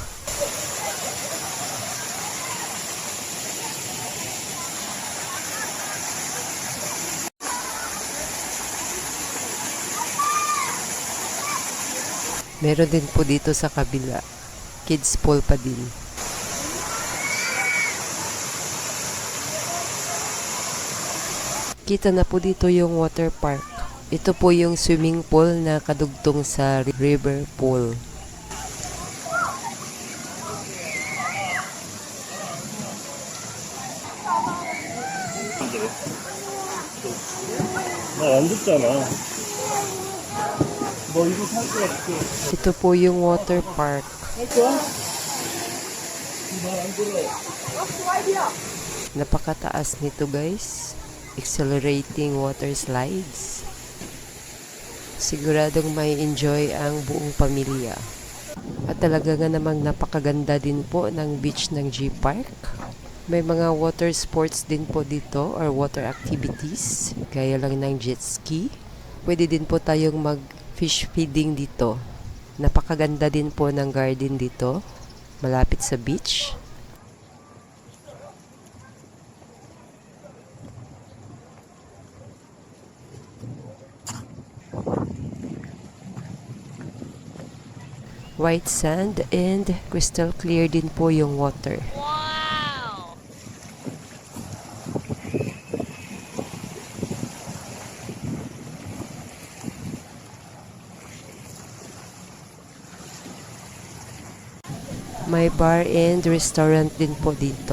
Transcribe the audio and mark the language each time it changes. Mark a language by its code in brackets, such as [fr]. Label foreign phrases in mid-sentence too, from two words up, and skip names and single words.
[tl] Meron din po dito sa kabila, [en] kids pool [tl] pa din. Kita na po dito yung [en] water park. [tl] Ito po yung [en] swimming pool [tl] na kadugtong sa [en] river pool. [ko] 안 덥잖아. 너 이거 살 것 같아. [tl] Ito po yung [en] water park. [tl] Napakataas nito guys. [en] Accelerating water slides. [tl] Siguradong may enjoy ang buong pamilya. At talaga nga namang napakaganda din po ng beach ng G-Park. May mga [en] water sports [tl] din po dito [en] or water activities. [tl] Gaya lang ng [en] jet ski. [tl] Pwede din po tayong mag- [en] fish feeding [tl] dito. Napakaganda din po ng garden dito. Malapit sa beach. [en] White sand and crystal clear [tl] din po yung water. May [en] bar and restaurant [tl] din po dito.